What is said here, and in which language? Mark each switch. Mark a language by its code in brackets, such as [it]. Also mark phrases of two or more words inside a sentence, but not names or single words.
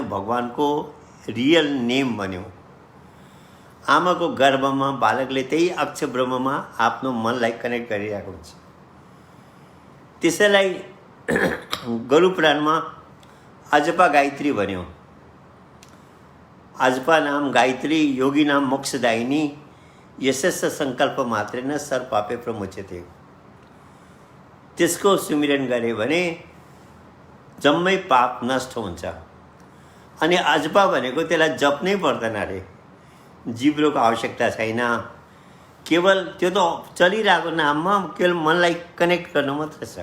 [ne] भगवानको [en] real name [ne] भन्यो। आमाको गर्भमा बालकले त्यही अक्षर ब्रह्ममा आफ्नो मनलाई कनेक्ट गरिरहेको हुन्छ। त्यसैलाई गरुपुराणमा अजपा गायत्री भन्यो। [sa] अजपा नाम गायत्री योगी नाम मोक्षदायिनी, यशस्स सङ्कल्प मात्रेन सर्व पापे प्रमुच्यते। [ne] त्यसको सुमिरन गरे भने जम्मै पाप नष्ट हुन्छ। अनि अजपा भनेको त्यसलाई जप्नै पर्दैन अरे, जिब्रोको आवश्यकता छैन। केवल त्यो त चलिरहेको नाममा केवल मनलाई कनेक्ट गर्नु मात्र छ।